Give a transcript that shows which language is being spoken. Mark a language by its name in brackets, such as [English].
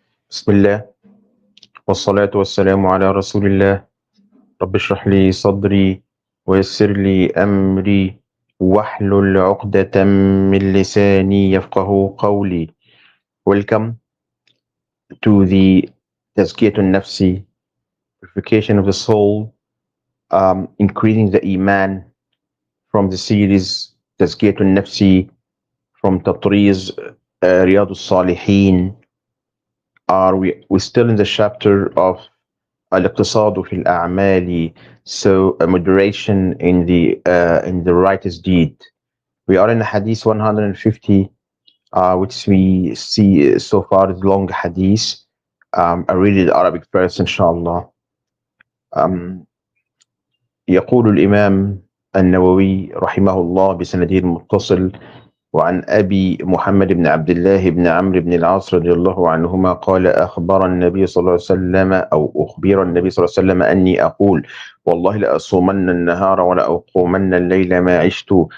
[Arabic] بسم الله والصلاة والسلام على رسول الله. رب اشرح لي صدري ويسر لي أمري واحلل عقدة من لساني يفقه قولي. [English] Welcome to the تزكية النفس, purification of the soul, increasing the iman from the series تزكية النفس from Tatriz, RiyadcAs. We're still in the chapter of الاقتصاد في الأعمال, so a moderation in the righteous deed. We are in hadith 150, which we see so far is long hadith. I read the Arabic first inshallah. [Arabic] يقول الإمام النووي رحمه الله بسنده المتصل وعن أبي محمد بن عبد الله بن عمرو بن العاص رضي الله عنهما قال أخبر النبي صلى الله عليه وسلم أو أخبر النبي صلى الله عليه وسلم أني أقول والله لأصومن النهار ولأقومن الليل ما عشت.